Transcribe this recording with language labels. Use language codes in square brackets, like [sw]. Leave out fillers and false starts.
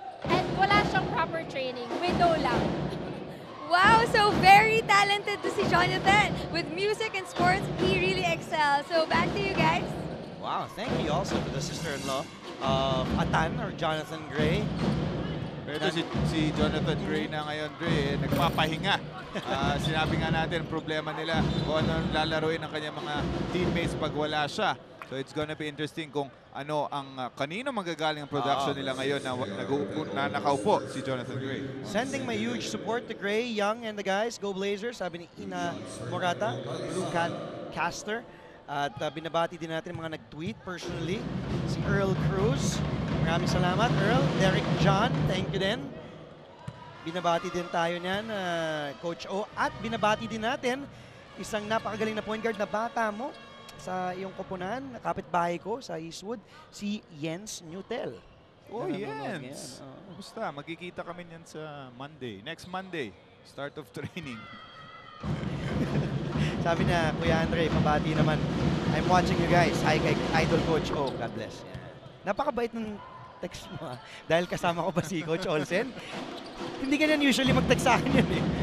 [tl] And wala siyang proper training, widow lang. [en] Wow, so very talented to see Jonathan. With music and sports, he really excels. So back to you guys. Wow, thank you also to the sister-in-law of Atan or Jonathan Gray. [tl] Pero si Jonathan Gray na ngayon, Gray, nagpapahinga. Sinabi nga natin, problema nila kung ano lalaroin ng kanyang mga teammates pag wala siya. [en] So it's gonna be interesting [tl] kung ano ang kanino manggagaling ang production nila ngayon na nakaupo si Jonathan Gray. [en] Sending my huge support to Gray, Young, and the guys. [tl] Go Blazers, sabi ni Ina Morata, Blue Cat Caster. At binabati din natin mga nag-tweet personally. Si Earl Cruz. Maraming salamat, Earl. Derek John, [en] thank you [tl] din. Binabati din tayo niyan, Coach O. At binabati din natin isang napakagaling na point guard na bata mo sa iyong koponan, kapitbahay ko sa Eastwood, si Jens Newtel. Oh, Jens! Basta, magkikita kami niyan sa Monday. [en] Next Monday, start of training. [tl] Sabi na, Kuya Andre, pabati naman. [en] I'm watching you guys. [tl] Hi kay Idol Coach O. [en] God bless. Yeah. [tl] Napakabait ng text mo. Dahil kasama ko ba si Coach Olsen? Hindi ganyan usually mag-text sa akin yun eh.